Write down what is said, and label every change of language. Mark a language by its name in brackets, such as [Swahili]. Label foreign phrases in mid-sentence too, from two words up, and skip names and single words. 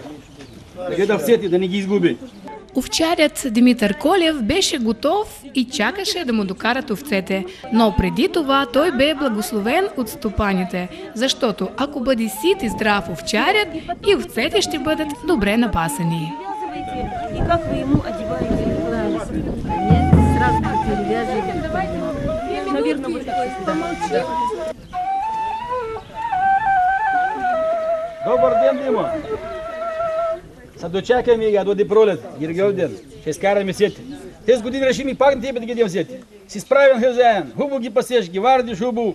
[Bulgarian] Да гледа овцете, да не ги изгуби. Овчарят Димитър Колев беше готов и чакаше да му докарат овцете, но преди това той бе благословен от стопаните, защото ако бъде сит и здрав овчарят, и овцете ще бъдат добре напасани. [Russian] И как вы ему одеваете? Сразу перевязываем. [Bulgarian] Добър ден, Димо! Са дочакаме я, доди пролет, Гергьовден, ще изкараме сети. Тези години решим и пак на тебе да ги дадем сети. Си справен хозяин, хубаво ги пасеш, ги вардиш хубаво.